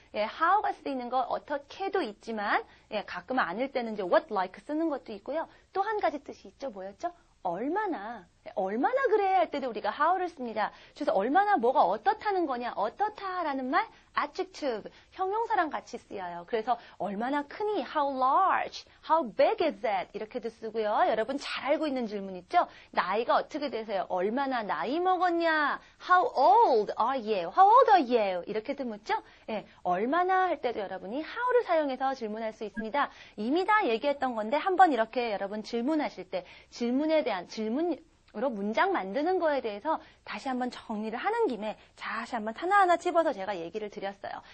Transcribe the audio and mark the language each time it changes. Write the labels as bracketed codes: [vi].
[ko] 예, how가 쓰이는 거 어떻게도 있지만, 예, 가끔 아닐 때는 이제 what like 쓰는 것도 있고요. 또 한 가지 뜻이 있죠. 뭐였죠? 얼마나 그래야 할 때도 우리가 how를 씁니다. 그래서 얼마나 뭐가 어떻다는 거냐, 어떻다라는 말, adjective, 형용사랑 같이 쓰여요. 그래서 얼마나 크니, [en] how large, how big is that [ko] 이렇게도 쓰고요. 여러분 잘 알고 있는 질문 있죠? 나이가 어떻게 되세요? 얼마나 나이 먹었냐? [en] How old are you? How old are you? [ko] 이렇게도 묻죠? 예, 얼마나 할 때도 여러분이 how를 사용해서 질문할 수 있습니다. 이미 다 얘기했던 건데 한번 이렇게 여러분 질문하실 때 질문에 대한 질문으로 문장 만드는 거에 대해서 다시 한번 정리를 하는 김에 다시 한번 하나하나 찝어서 제가 얘기를 드렸어요.